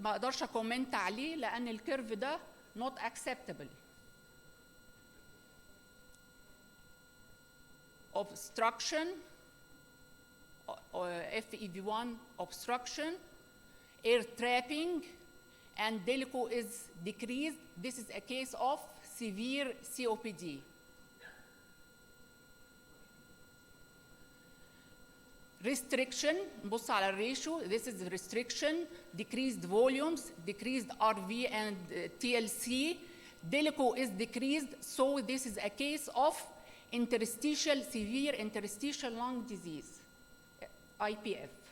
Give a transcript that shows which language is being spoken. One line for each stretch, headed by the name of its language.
Arabic: ما اقدرش اكومنت عليه لان الكيرف ده
English: not acceptable. Obstruction, FEV1 obstruction, air trapping, and delico is decreased. This is a case of severe COPD.
Arabic: Restriction, نبص على الريشيو.
English: This is restriction, decreased volumes, decreased RV and TLC. Delico is decreased, so this is a case of interstitial, severe interstitial lung disease, IPF.